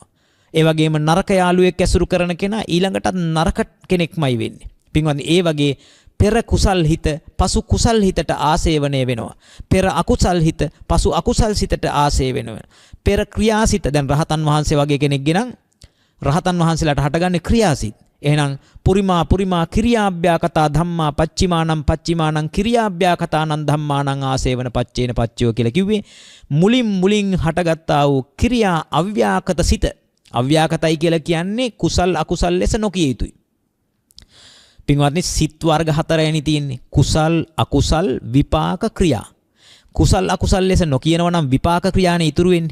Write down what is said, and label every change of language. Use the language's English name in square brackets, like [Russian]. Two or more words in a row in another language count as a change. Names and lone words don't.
[Sinhala] ඒ වගේම නරක යාළුවෙක් ඇසුරු කරන කෙනා ඊළඟටත් නරක කෙනෙක්මයි වෙන්නේ. පින්වත්නි ඒ වගේ පෙර කුසල් හිත පසු කුසල් හිතට ආසේවනය වෙනවා. පෙර අකුසල් හිත පසු අකුසල් සිතට ආසේ වෙනවා. පෙර ක්‍රියාසිත දැන් රහතන් වහන්සේ වගේ කෙනෙක්ගේ නම් රහතන් වහන්සේලාට හටගන්නේ ක්‍රියාසිත. එහෙනම් [Pali] පුරිමා කිරියාභ්‍යාකතා ධම්මා පච්චිමානං කිරියාභ්‍යාකතානං ධම්මානං ආසේවන පච්චේන පච්චයෝ [Sinhala] කියලා කිව්වේ මුලින් හටගත්තා වූ ක්‍රියා අව්‍යාකත සිත. අව්‍යාකතයි කියලා කියන්නේ කුසල් අකුසල් ලෙස නොකිය යුතුයි. පින්වත්නි සිත් වර්ග 4යි තියෙන්නේ. කුසල් අකුසල් විපාක ක්‍රියා. කුසල් අකුසල් ලෙස නොකියනවා නම් විපාක ක්‍රියානේ ඉතුරු වෙන්නේ.